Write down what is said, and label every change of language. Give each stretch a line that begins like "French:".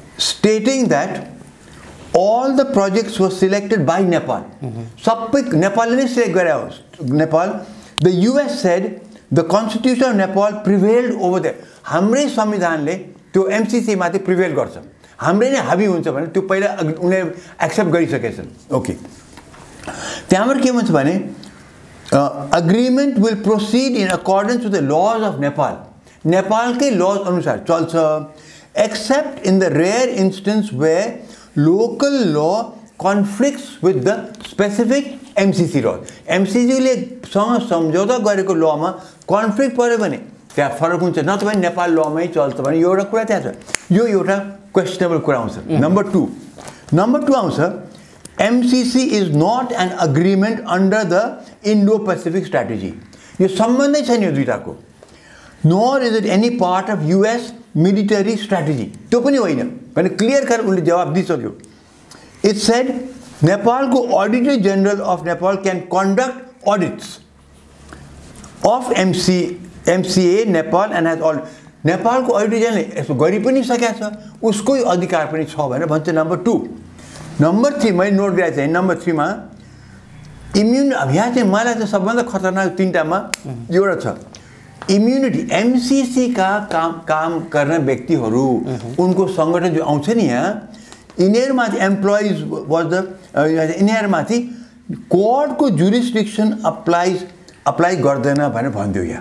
English: Stating that all the projects were selected by Nepal.
Nepali: सबै नेपालले नै सिलेक्ट गरे होस्।
English: Nepal, the US said the constitution of Nepal prevailed over there.
Nepali: हाम्रै संविधानले त्यो एमसिसी माथि प्रिभेल गर्छ, हाम्रै नै हाबी हुन्छ भने त्यो पहिला उनीहरूले एक्सेप्ट गरिसकेछन्।
English: okay,
Nepali: त्यहाँबाट के भन्छ भने
English: agreement will proceed in accordance with the laws of Nepal.
Nepali: नेपालकै लज अनुसार चल्छ।
English: except in the rare instance where local law conflicts with the specific MCC law.
Nepali: MCC ले सँग सम्झौता गरेको लमा कन्फ्लिक्ट पर्यो भने त्यहाँ फरक हुन्छ, नत्र भने नेपाल लमै चल्छ भने एउटा कुरा त्यहाँ छ। यो एउटा क्वेसनेबल कुरा आउँछ। नम्बर 2 आउँछ
English: MCC is not an agreement under the Indo-Pacific strategy.
Nepali: यो सम्बन्धै छैन यो दुईटाको।
English: Nor is it any part of US military strategy.
Nepali: त्यो पनि होइन भने क्लियर कर उनले जवाब दिइसक्यो।
English: It said Nepal को Auditor General of Nepal can conduct audits of MCA Nepal and has all Nepal को Auditor General
Nepali: यसो गरि पनि सकेको छ, उसकै अधिकार पनि छ भनेर भन्छ। नम्बर 2 नम्बर 3 मैले नोट गरेको चाहिँ नम्बर 3 मा इम्युन यहाँ चाहिँ मलाई चाहिँ सबभन्दा खतरनाक तीनटामा एउटा छ इम्युनिटी। MCC का काम गर्ने व्यक्तिहरू उनको संगठन जो आउँछ नि यहाँ यिनीहरूमाथि
English: employees was the
Nepali: यिनीहरूमाथि कोर्टको जुरिस्डिक्सन अप्लाई गर्दैन भनेर भन्दियो।